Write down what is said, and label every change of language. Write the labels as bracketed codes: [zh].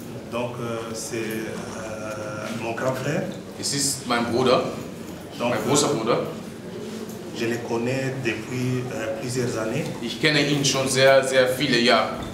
[fr] Donc c'est mon grand frère. [de] Es ist mein Bruder, mein großer Bruder. [fr] Je le connais depuis plusieurs années. [de] Ich kenne ihn schon sehr, sehr viele Jahre.